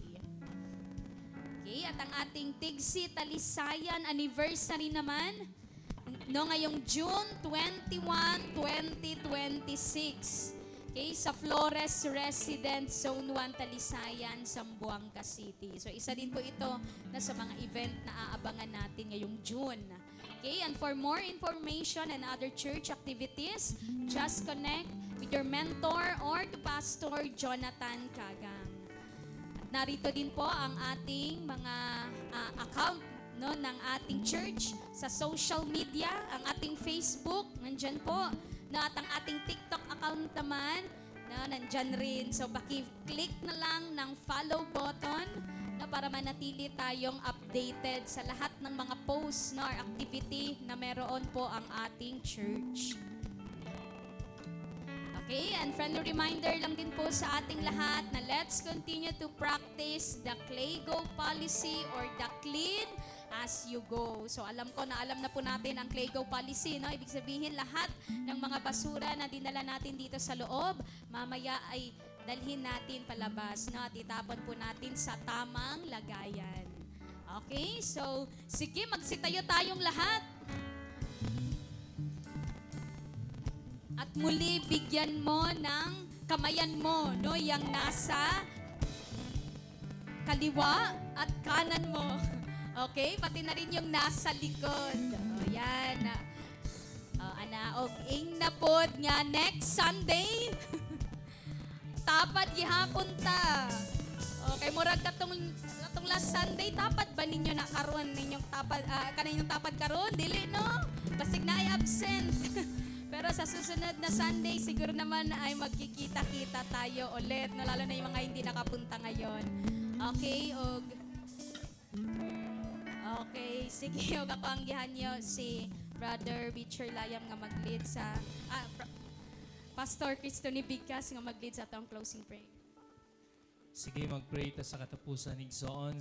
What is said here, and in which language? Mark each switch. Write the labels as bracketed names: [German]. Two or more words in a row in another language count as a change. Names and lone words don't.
[Filipino] Okay, at ang ating Tigsi Talisayan Anniversary naman, no, ngayong June 21, 2026. Okay, sa Flores Residence Zone 1 Talisayan, Zamboanga City. So isa din po ito na sa mga event na aabangan natin ngayong June. [English] Okay, and for more information and other church activities, just connect with your mentor or to Pastor Jonathan Kagang. [Filipino] At narito din po ang ating mga account no, ng ating church sa social media, ang ating Facebook, nandyan po. No, at ang ating TikTok account naman, no, nandyan rin. So, paki-click na lang ng [English] follow button [Filipino] no, para manatili tayong updated sa lahat ng mga posts no, [English] or activity [Filipino] na meron po ang ating church. [English] Okay, and friendly reminder [Filipino] lang din po sa ating lahat na [English] let's continue to practice the CLAYGO policy or the clean as you go. [Filipino] So alam ko na alam na po natin ang CLAYGO policy, no? Ibig sabihin lahat ng mga basura na dinala natin dito sa loob, mamaya ay dalhin natin palabas, no? At itapon po natin sa tamang lagayan. Okay? So, sige, magsitayo tayong lahat. At muli, bigyan mo ng kamayan mo, no? Yang nasa kaliwa at kanan mo. Okay? Pati na rin yung nasa likod. O, yan. Okay na po nga [English] next Sunday. [Cebuano] Tapad gihapon ta. Okay, murag katong [English] last Sunday, [Cebuano] tapad ba ninyo na karon ninyong tapad, kaninyong tapad karon? Dili, no? Basig na ay absent. [Filipino] Pero sa susunod na Sunday, siguro naman ay magkikita-kita tayo ulit, no? Lalo na yung mga hindi nakapunta ngayon. Okay, [Cebuano] okay, sige, og ako ang gihan nyo si Brother Richard Layam nga mag-lead sa, Pastor Cristo ni Bigkas nga mag-lead sa atong closing prayer. Sige, mag-pray ta sa katapusan igsoon.